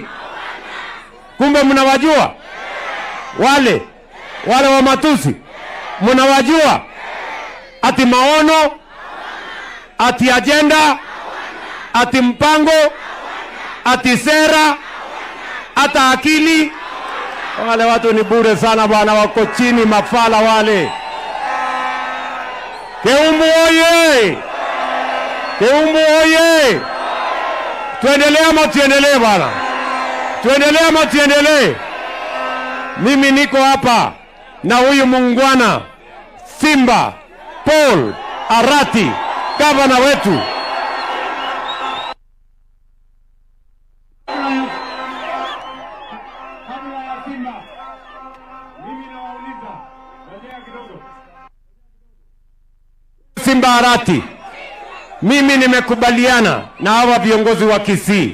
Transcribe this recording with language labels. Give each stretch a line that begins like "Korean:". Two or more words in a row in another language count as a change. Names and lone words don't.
Swahili: Kumbe mnawajua wale wa matusi, mnawajua? Ati maono, ati agenda, ati mpango, ati sera, ata akili. Wale watu ni bure sana bwana, wako chini, mafala wale. Keumbu oye! Keumbu oye! Tuendelee ama tuendelee bwana? Tuendelee ama tuendelee? Mimi niko hapa na huyu muungwana Simba Paul Arati, gavana wetu. Simba Arati, mimi nimekubaliana na hawa viongozi wa Kisii.